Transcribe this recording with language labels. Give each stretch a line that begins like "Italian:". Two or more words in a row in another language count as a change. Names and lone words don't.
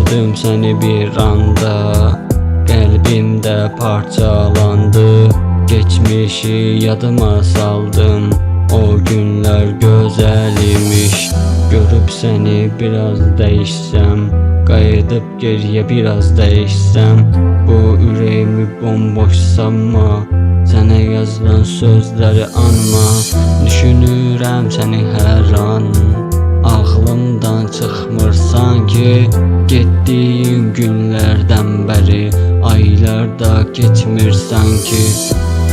Turkish: Gördüm seni bir anda, kalbimde parçalandı. Geçmişi yadıma saldım, o günler güzel imiş. Görüp seni biraz değişsem,
Azerbaijani: qayıdıb geriye biraz değişsem, bu ürəyimi bomboş sanma, sənə yazılan sözləri anma. Düşünürəm səni hər an, aklımdan çıxmır sanki. Getdiyin günlərdən bəri aylarda keçmir sanki.